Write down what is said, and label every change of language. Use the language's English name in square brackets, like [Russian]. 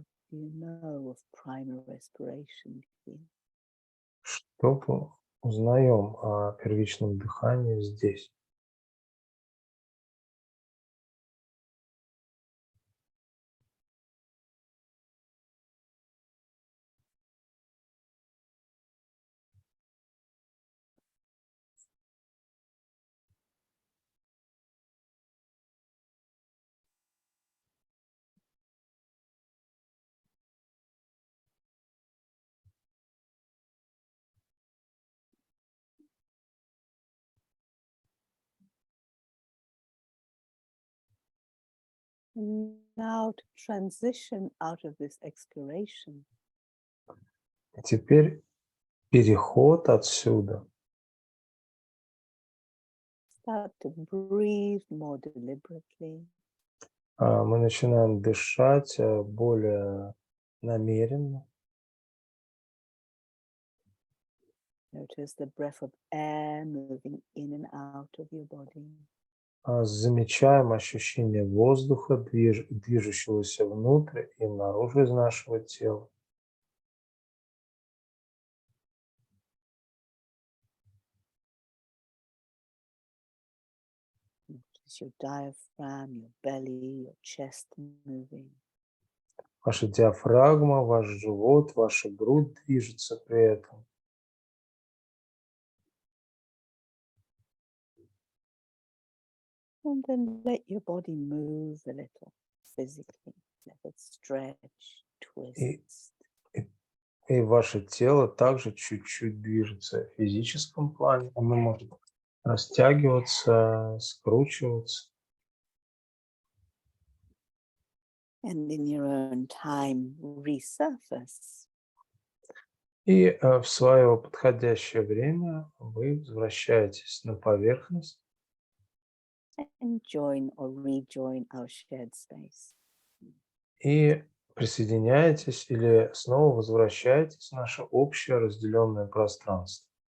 [English] do you know of primary respiration here? [Russian] Что узнаем о первичном дыхании здесь? [English] And now to transition out of this exploration, [Russian] Теперь переход отсюда. [English] start to breathe more deliberately. [Russian] Мы начинаем дышать более намеренно. [English] Notice the breath of air moving in and out of your body. [Russian] Замечаем ощущение воздуха, движущегося внутрь и наружу из нашего тела. [English] Notice your diaphragm, your belly, your chest moving. [Russian] Ваша диафрагма, ваш живот, ваша грудь движется при этом. [English] And then let your body move a little physically. Let it stretch, twist. [Russian] И ваше тело также чуть-чуть движется в физическом плане. Оно может растягиваться, скручиваться. [English] And in your own time, resurface. [Russian] И в свое подходящее время вы возвращаетесь на поверхность. [English] And join or rejoin our shared space. [Russian] И присоединяетесь или снова возвращаетесь в наше общее разделенное пространство.